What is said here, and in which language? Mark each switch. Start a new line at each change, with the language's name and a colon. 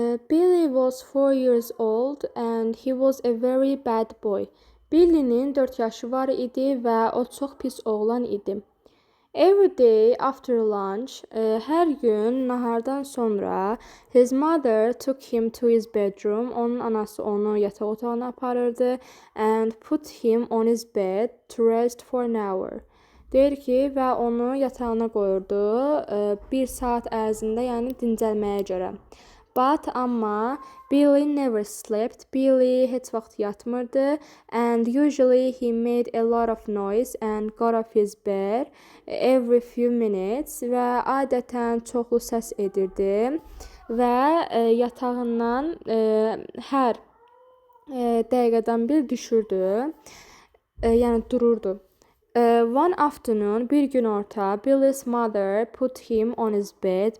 English: Billy was 4 years old and he was a very bad boy.
Azerbaijani: Billy'nin 4 yaşı var idi və o çox pis oğlan idi.
English: Every day after lunch,
Azerbaijani: hər gün nahardan sonra,
English: his mother took him to his bedroom.
Azerbaijani: Onun anası onu yataq otağına aparırdı
English: and put him on his bed to rest for an hour.
Azerbaijani: Deyir ki, və onu yatağına qoyurdu 1 saat ərzində, yəni dincəlməyə görə.
English: But amma Billy never slept.
Azerbaijani: Billy heç vaxt yatmırdı
English: and usually he made a lot of noise and got off his bed every few minutes
Azerbaijani: və adətən çoxlu səs edirdi və yatağından hər dəqiqədən bir düşürdü, yəni dururdu.
English: One afternoon,
Azerbaijani: bir gün orta,
English: Billy's mother put him on his bed.